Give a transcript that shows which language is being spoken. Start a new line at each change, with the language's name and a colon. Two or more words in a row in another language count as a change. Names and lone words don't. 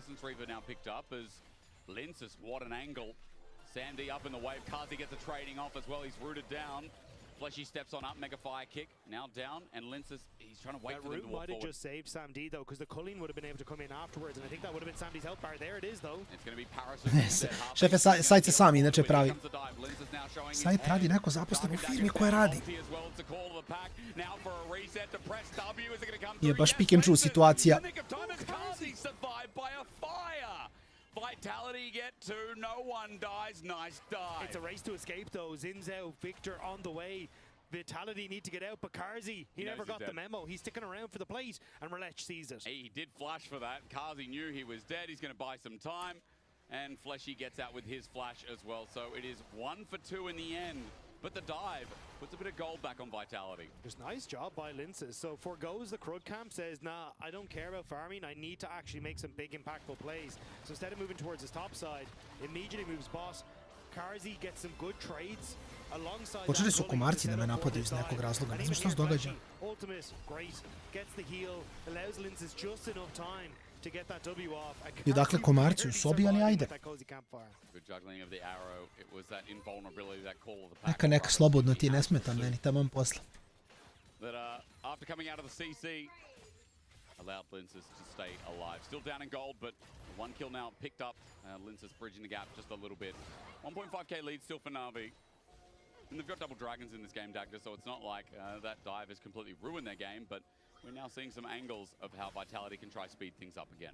English: Essence Reaver now picked up as Linces, what an angle. SamD up in the wave. Kazi gets a trading off as well. He's rooted down. Fleshy steps on up, mega fire kick, now down, and Linces, he's trying to wait for them to walk forward. That root might have just saved SamD though, because the culling would have been able to come in afterwards, and I think that would have been SamD's health bar. There it is though. It's going to be Paris.
Bosnian: Šefe, sajt se sam inače pravi. Sajt radi neko zaposlen u firmi koja radi. Je baš
English: pick and choose
Bosnian: situacija.
English: Vitality get 2, no one dies, nice dive. It's a race to escape though. Zinzao, Victor on the way. Vitality need to get out, but Karzi, he never got the memo. He's sticking around for the plate, and Relech sees it. He did flash for that. Karzi knew he was dead. He's going to buy some time, and Fleshy gets out with his flash as well. So it is 1 for 2 in the end. But the dive puts a bit of gold back on Vitality. Just nice job by Linces. So forgoes the Crud camp, says, nah, I don't care about farming. I need to actually make some big impactful plays. So instead of moving towards his top side, immediately moves boss. Karzi gets some good trades alongside.
Bosnian: Počeli su komarci da me napadaju iz nekog razloga. Ne znam što se događa.
English: Ultimate, great. Gets the heal, allows Linces just enough time to get that W off.
Bosnian: I dakle komarci u sobi, ali ajde. Neka slobodno ti, ne smetam meni, tamam posla.
English: After coming out of the CC, allowed Linces to stay alive. Still down in gold, but 1 kill now picked up. Linces bridging the gap just a little bit. 1.5k lead still for Na'Vi. And they've got double dragons in this game, Dagda, so it's not like that dive has completely ruined their game, but we're now seeing some angles of how Vitality can try speed things up again.